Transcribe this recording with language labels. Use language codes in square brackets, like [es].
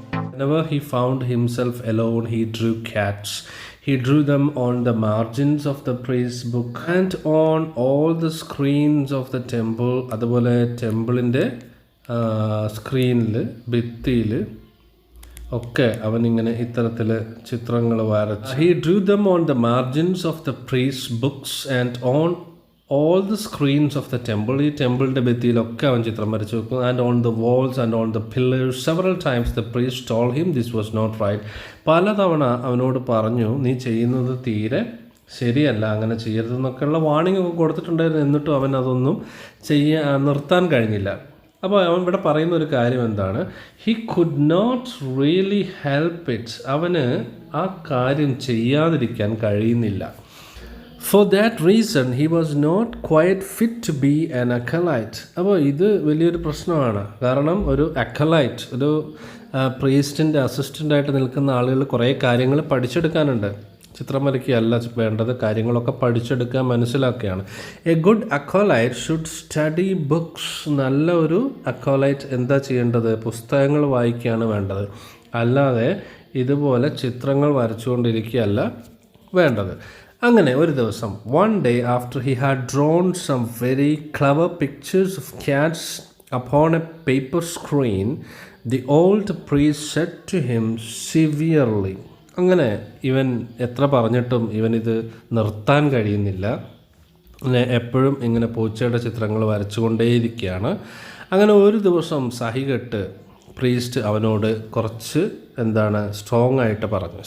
[en] Whenever he found himself alone, he drew cats. He drew them on the margins of the priest's book and on all the screens of the temple. [ml] അതുപോലെ ടെമ്പിളിൻ്റെ സ്ക്രീനിൽ ഭിത്തിയിൽ ഒക്കെ അവനിങ്ങനെ ഇത്തരത്തിൽ ചിത്രങ്ങൾ വരച്ച്. [en] He drew them on the margins of the priest's books and on all the screens of the temple. [ml] ഈ ടെമ്പിളിൻ്റെ ഭിത്തിയിലൊക്കെ അവൻ ചിത്രം വരച്ചു വെക്കും. [en] And on the walls and on the pillars. Several times the priest told him this was not right. [ml] പലതവണ അവനോട് പറഞ്ഞു, നീ ചെയ്യുന്നത് തീരെ ശരിയല്ല, അങ്ങനെ ചെയ്യരുതെന്നൊക്കെയുള്ള വാണിംഗ് ഒക്കെ കൊടുത്തിട്ടുണ്ടായിരുന്നു. എന്നിട്ടും അവൻ അതൊന്നും നിർത്താൻ കഴിഞ്ഞില്ല. അപ്പോൾ അവൻ ഇവിടെ പറയുന്ന ഒരു കാര്യം എന്താണ്? [en] He could not really help it. [ml] അവന് ആ കാര്യം ചെയ്യാതിരിക്കാൻ കഴിയുന്നില്ല. [en] For that reason he was not quite fit to be an acolyte. [ml] അപ്പോൾ ഇത് വലിയൊരു പ്രശ്നമാണ്. കാരണം ഒരു acolyte, ഒരു പ്രീസ്റ്റിൻ്റെ അസിസ്റ്റൻ്റായിട്ട് നിൽക്കുന്ന ആളുകൾ കുറേ കാര്യങ്ങൾ പഠിച്ചെടുക്കാനുണ്ട്. ചിത്രം വരയ്ക്കുകയല്ല വേണ്ടത്, കാര്യങ്ങളൊക്കെ പഠിച്ചെടുക്കുക, മനസ്സിലാക്കുകയാണ്. [en] A good acolyte should study books. [ml] നല്ല ഒരു acolyte എന്താ ചെയ്യേണ്ടത്? പുസ്തകങ്ങൾ വായിക്കുകയാണ് വേണ്ടത്, അല്ലാതെ ഇതുപോലെ ചിത്രങ്ങൾ വരച്ചുകൊണ്ടിരിക്കുകയല്ല വേണ്ടത്. അങ്ങനെ ഒരു ദിവസം, [en] one day after he had drawn some very clever pictures of cats upon a paper screen, the old priest said to him severely. [ml] അങ്ങനെ ഇവൻ എത്ര പറഞ്ഞിട്ടും ഇവനിത് നിർത്താൻ കഴിയുന്നില്ല. എപ്പോഴും ഇങ്ങനെ പൂച്ചയുടെ ചിത്രങ്ങൾ വരച്ചുകൊണ്ടേയിരിക്കുകയാണ്. അങ്ങനെ ഒരു ദിവസം സഹികെട്ട് പ്രീസ്റ്റ് അവനോട് കുറച്ച് സ്ട്രോങ് ആയിട്ട് പറഞ്ഞു.